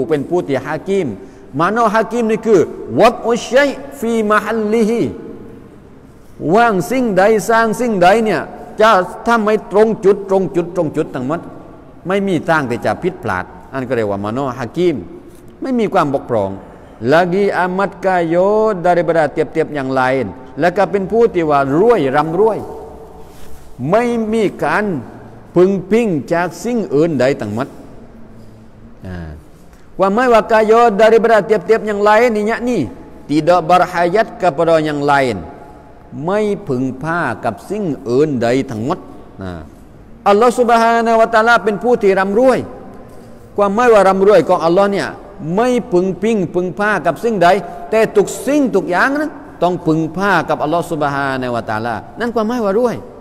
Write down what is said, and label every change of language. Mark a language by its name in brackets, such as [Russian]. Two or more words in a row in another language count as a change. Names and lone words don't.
[Thai] เป็นผู้ที่ฮากีมมาโนฮากีมนี่คือวัดอุชัยฟีมะฮัลลิฮิวางสิ่งใดสร้างสิ่งใดเนี่ยจะถ้าไม่ตรงจุดทั้งหมดไม่มีทางที่จะผิดพลาดอันก็เรียกว่ามาโนฮากีมไม่มีความบกพร่อง [Malay] lagi amat kaya daripada tiap-tiap yang lain [Thai] และก็เป็นผู้ที่ว่ารวยร่ำรวยไม่มีการพึงพิงจากสิ่งอื่นใดทั้งหมด ว่าไม่ว่ากายอ [Malay] daripada tiap-tiap yang lain [Thai] นี่ [Malay] tidak berhajat kepada yang lain [Thai] ไม่พึงพากับสิ่งอื่นใดทั้งหมดอัลลอฮฺ [Arabic] Subhanahu wa Ta'ala [Thai] เป็นผู้ที่ร่ำรวยความไม่ว่าร่ำรวยของอัลลอฮ์เนี่ยไม่พึงพิงพึงพากับสิ่งใดแต่ทุกสิ่งทุกอย่างนั้นต้องพึงพากับอัลลอฮ์ [Arabic] Subhanahu wa Ta'ala [Thai] นั่นความไม่ว่ารวย